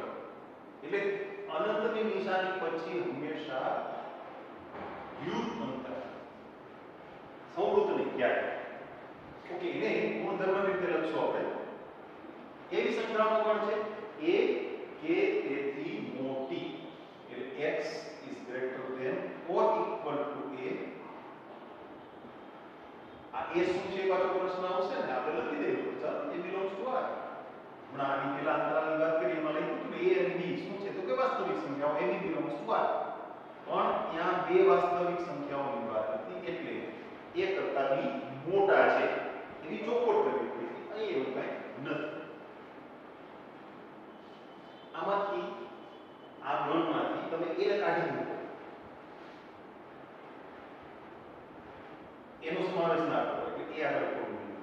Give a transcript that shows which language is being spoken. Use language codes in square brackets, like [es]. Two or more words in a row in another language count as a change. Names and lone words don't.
[gu] એટલે અનંતની નિશાની પછી હંમેશા વ્યુત્તંત્ર સંવૃત્ત નહીં ક્યારે. ઓકે, એને ગુણધર્મ રીતે લખશો આપણે. એવી સંખ્યાઓનો ગણ છે a કે તેથી મોટી એટલે [en] x is greater than or equal to a. [gu] આ a શું છે પાછો પ્રશ્ન આવશે ને, આપણે લખી દઈએ ચાલો [en] a belongs to r. [gu] હમણાં આની પેલા અંતરાલની વાત કરી એમાં લખ્યું હતું a અને b શું છે તો કે વાસ્તવિક સંખ્યાઓ [en] a b belongs to r. [gu] પણ ત્યાં બે વાસ્તવિક સંખ્યાઓની વાત હતી એટલે a કરતા b મોટા છે એની ચોખવટ કરવી પડી. અહીં એવું કઈ નથી. આમાંથી આ ગણમાંથી તમે a ને કાઢી મૂકો, એનો સમાવેશ ના કરો એટલે a આગળ કોણ.